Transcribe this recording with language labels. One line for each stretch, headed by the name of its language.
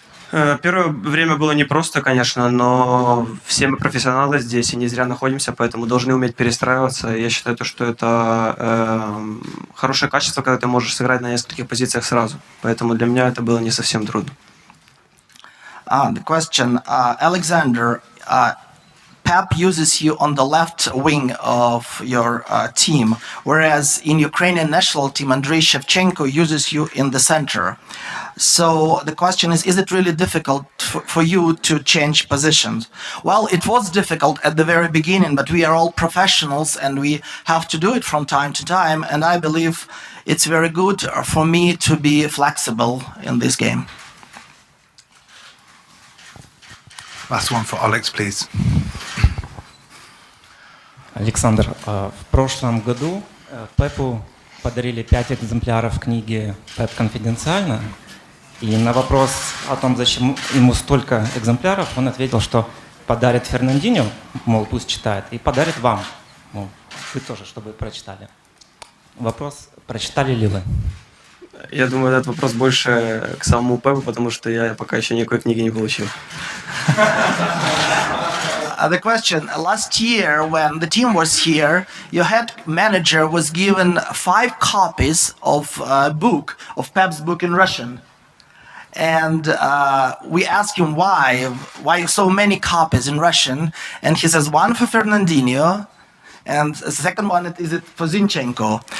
Russian: Первое время было непросто, конечно, но все мы профессионалы здесь и не зря находимся, поэтому должны уметь перестраиваться. Я считаю, что это хорошее качество, когда ты можешь сыграть на нескольких позициях сразу. Поэтому для меня это было не совсем трудно.
English: The question, Alexander, Pep uses you on the left wing of your team, whereas in Ukrainian national team, Andrei Shevchenko uses you in the center. So the question is it really difficult for you to change positions? Well, it was difficult at the very beginning, but we are all professionals and we have to do it from time to time. And I believe it's very good for me to be flexible in this game. Last one for Olex, please.
Russian: Александр, в прошлом году Пепу подарили 5 экземпляров книги «Пеп конфиденциально». И на вопрос о том, зачем ему столько экземпляров, он ответил, что подарит Фернандинho, мол, пусть читает, и подарит вам, мол, вы тоже, чтобы прочитали. Вопрос, прочитали ли вы? Я думаю, этот вопрос больше к самому Пепу, потому что я пока еще никакой книги не получил.
English: The question, last year when the team was here, your head manager was given 5 copies of a book, of Pep's book in Russian. And we asked him why so many copies in Russian, and he says one for Fernandinho, and the second one is it for Zinchenko.